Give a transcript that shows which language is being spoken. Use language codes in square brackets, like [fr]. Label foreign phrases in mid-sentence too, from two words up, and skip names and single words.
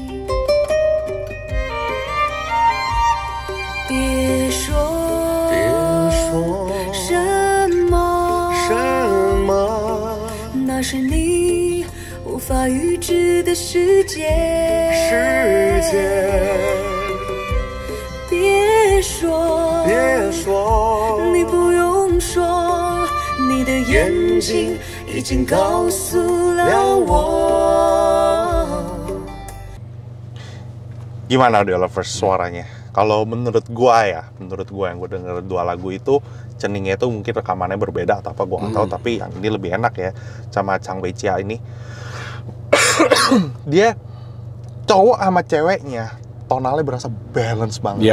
[zh] 别说那是你无法预知的世界。别说，你不用说，你的眼睛已经告诉了我。 [id] Gimana Audio Lovers suaranya? Kalau menurut gua yang gua denger 2 lagu itu ceningnya itu mungkin rekamannya berbeda atau apa gua nggak tahu, tapi yang ini lebih enak ya sama Chang Wei-chia ini. Dia cowok sama ceweknya tonalnya berasa balance banget.